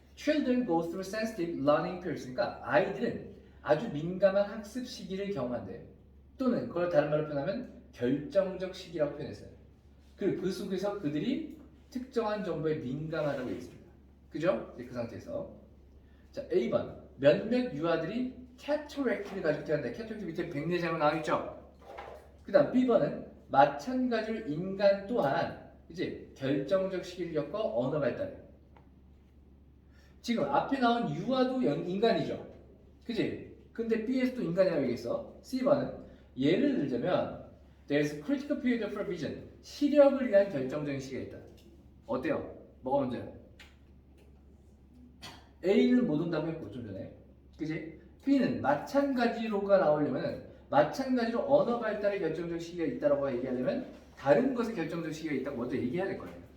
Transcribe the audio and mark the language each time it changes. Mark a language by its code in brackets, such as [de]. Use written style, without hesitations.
[en] Children go through sensitive learning periods. [ko] 그러니까 아이들은 아주 민감한 학습 시기를 경험한대. 또는 그걸 다른 말로 표현하면 결정적 시기라고 표현했어요. 그리고 그 속에서 그들이 특정한 정보에 민감하다고 되어 있습니다. 그죠? 그 상태에서. 자, A번. 몇몇 유아들이 캐터렉트를 가지고 태어난다. 캐터렉트 밑에 백내장으로 나와있죠? 그 다음 B번은 마찬가지로 인간 또한 이제 결정적 시기를 겪어 언어 발달. 지금 앞에 나온 유아도 인간이죠. 그지? 근데 B에서도 인간이라고 얘기했어. C번은 예를 들자면 [en] There's a critical period for vision. [ko] 시력을 위한 결정적인 시기가 있다. 어때요? 뭐가 문제야? A는 못 온다고 했고 좀 전에. 그지? B는 마찬가지로가 나오려면 마찬가지로 언어 발달의 결정적 시기가 있다고 얘기하려면 다른 것의 결정적 시기가 있다고 먼저 얘기해야 될 거예요.